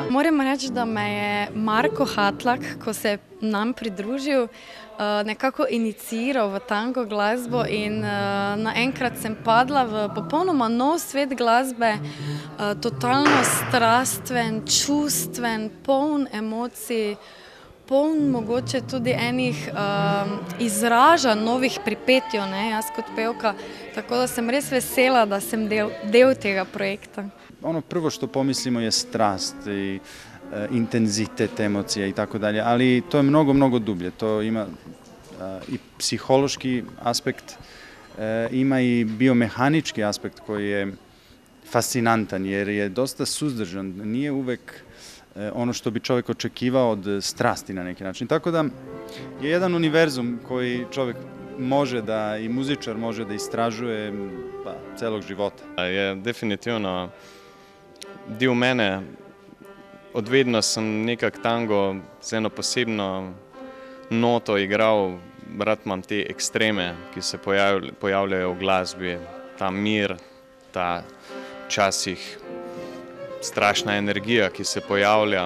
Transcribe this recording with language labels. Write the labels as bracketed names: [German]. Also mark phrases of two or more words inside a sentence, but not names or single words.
[Slovenian] Moram reči, da me je Marko Hatlak, ko se je nam pridružil, nekako iniciiral v tango glasbo in naenkrat sem padla v popolnoma nov svet glasbe, totalno strastven, čustven, poln emocij, poln mogoče tudi enih izražanj, novih pripetjev, jaz kot pevka, tako da sem res vesela, da sem del tega projekta. [Serbian] Ono prvo što pomislimo je strast i intenzitet emocija i tako dalje, ali to je mnogo, mnogo dublje. To ima i psihološki aspekt, ima i biomehanički aspekt koji je fascinantan jer je dosta suzdržan, nije uvek ono što bi čovjek očekivao od strasti na neki način. Tako da je jedan univerzum koji čovjek može da, i muzičar može da istražuje celog života. [Slovenian] Je definitivno del mene. Odvedno sem nekak tango z eno posebno noto igral, rad imam te ekstreme, ki se pojavljajo v glasbi, ta mir, ta včasih strašna energija, ki se pojavlja.